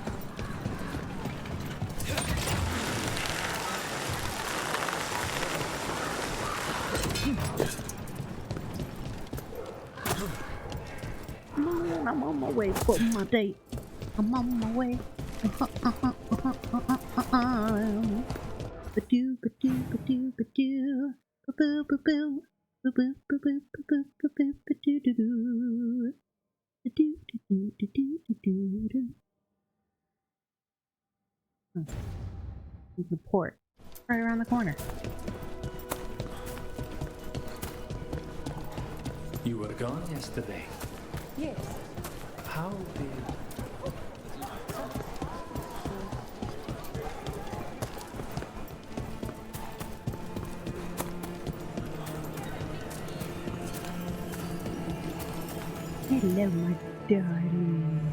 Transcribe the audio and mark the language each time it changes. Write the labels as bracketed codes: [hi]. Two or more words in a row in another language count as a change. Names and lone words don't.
[en] I'm on my way for my date. I'm on my way. Ba-doo, ba-doo, ba-doo, ba-doo. Ba-boo, ba-boo. Ba-boo, ba-boo, ba-boo, ba-boo, ba-doo-doo-doo. Ba-doo, doo-doo, doo-doo, doo-doo-doo. The port. Right around the corner. You were gone yesterday. Yes. How did... Hello, my darling.